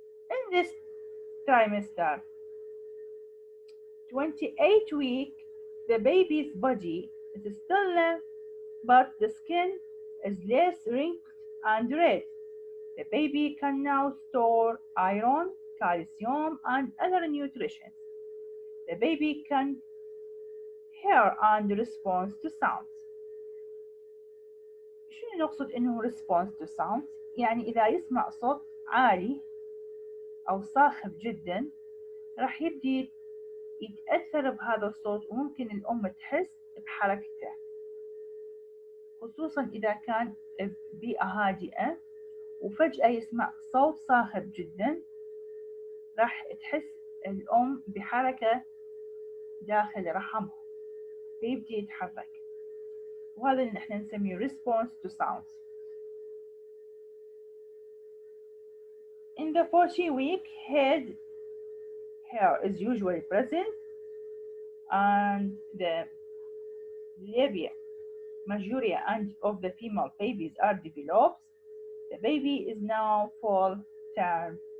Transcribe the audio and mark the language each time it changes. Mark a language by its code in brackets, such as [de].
[en] In this trimester, 28 week, the baby's body is still but the skin is less wrinkled and red. The baby can now store iron, calcium, and other nutrition. The baby can hear and respond to sounds. [ar] شنو نقصد إنه [en] response to sounds؟ [ar] يعني إذا يسمع صوت عالي أو صاخب جدا راح يبدي يتأثر بهذا الصوت وممكن الأم تحس بحركته، خصوصا إذا كان ببيئة هادئة وفجأة يسمع صوت صاخب جدا راح تحس الأم بحركة داخل رحمها فيبدي يتحرك، وهذا اللي نحن نسميه [en] response to sounds. In the 40 week, head hair is usually present and the labia majora and of the female babies are developed. The baby is now full term.